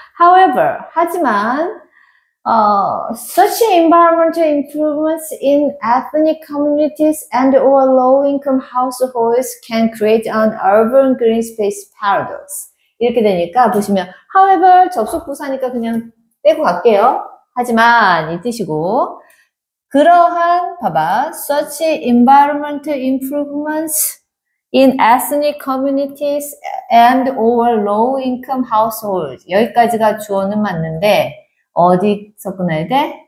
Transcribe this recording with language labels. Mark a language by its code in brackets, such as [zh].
[en] However, [ko] 하지만, [en] such environmental improvements in ethnic communities and or low-income households can create an urban green space paradox. [ko] 이렇게 되니까 보시면, however, 접속부사니까 그냥 떼고 갈게요. 하지만 이 뜻이고, 그러한, 봐봐, [en] such environmental improvements in ethnic communities and or low-income households. [ko] 여기까지가 주어는 맞는데 어디서 끊어야 돼?